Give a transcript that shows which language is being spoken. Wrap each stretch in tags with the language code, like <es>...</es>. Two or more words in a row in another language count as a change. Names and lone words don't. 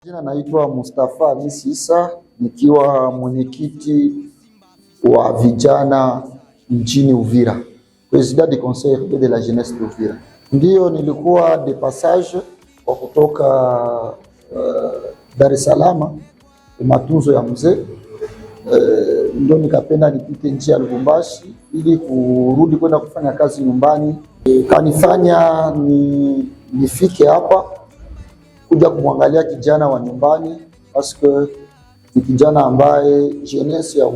<sw>Jina naitwa Mustafa Hamisi Issa, nikiwa mwenyekiti wa vijana mjini Uvira,</sw> <fr>President du Conseil de la Jeunesse de Uvira.</fr> <sw>Ndio nilikuwa</sw> <fr>de passage</fr> <sw>kwa kutoka Dar es Salaam matunzo ya mzee, ndio nikapenda nipite njia ya Lubumbashi ili kurudi kwenda kufanya kazi nyumbani. Kanifanya nifike hapa kuja kumwangalia kijana wa nyumbani, parce ni kijana ambaye jeunesse ya</sw>